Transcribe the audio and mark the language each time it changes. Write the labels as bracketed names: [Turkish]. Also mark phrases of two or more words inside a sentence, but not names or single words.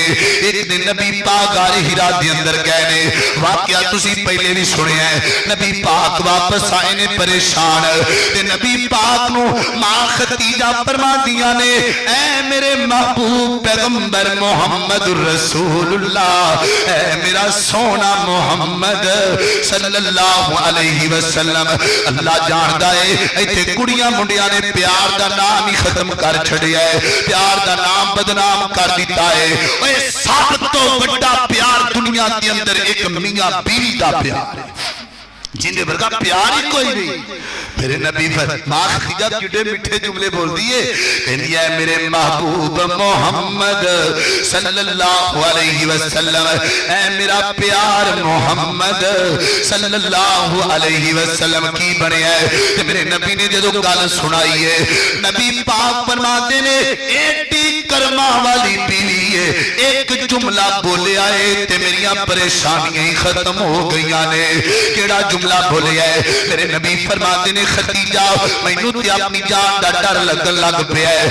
[Punjabi] اک دن نبی پاک غار حرا دے اندر گئے نے، واقعہ تسی پہلے بھی سنیا ہے. نبی پاک واپس آئے نے پریشان، تے نبی پاک نوں ماں خدیجہ فرماندیاں نے اے میرے محبوب پیغمبر محمد رسول اللہ، اے میرا سوہنا محمد [Arabic] صلى الله عليه وسلم. [Punjabi] اللہ جاندا ہے ایتھے کڑیاں منڈیاں نے پیار دا نام ہی ختم کر چھڈیا ہے، پیار دا نام بدنام کر دتا ہے. اوئے سب توں وڈا پیار دنیا کے اندر اک میاں بیوی دا پیار ہے، جیدے ورگا پیار ہی کوئی نہیں. میرے نبی ماں خدیجہ کڈے مٹھے جملے بول دتے، کہتی ہے میرے محبوب محمد [Arabic] صلى الله عليه وسلم, [Punjabi] اے میرا پیار محمد [Arabic] صلى الله عليه وسلم [Punjabi] کی بنے ہے. تے میرے نبی نے جو گل سنائی ہے، نبی پاک فرماتے نے ایڈی کرماں والی بیوی ہے، اک جملہ بولیا ہے تے میریاں پریشانیاں ہی ختم ہو گئیاں نے. کیڑا جملہ بولیا ہے? میرے نبی فرماتے نے خدیجہ مینوں تے اپنی جان دا ڈر لگن لگ پیا ہے.